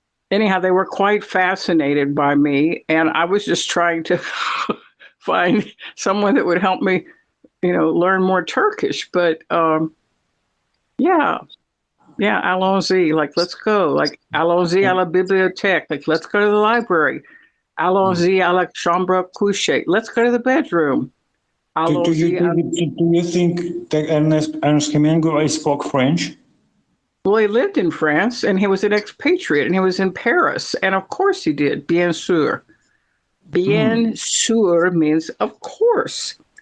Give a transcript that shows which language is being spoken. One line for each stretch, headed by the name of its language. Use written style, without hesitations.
English: And anyhow, they were quite fascinated by me. And I was just trying to find someone that would help me, learn more Turkish. But yeah,
French: allons-y,
English: like, let's go. Like,
French: allons-y à la bibliothèque,
English: like, let's go to the library.
French: Allons-y à la chambre à coucher,
English: let's go to the bedroom. Do you think that Ernest Hemingway spoke French? Well, he lived in France and he was an expatriate and he was in Paris. And of course he did,
French: bien sûr. Bien sûr
English: means of course.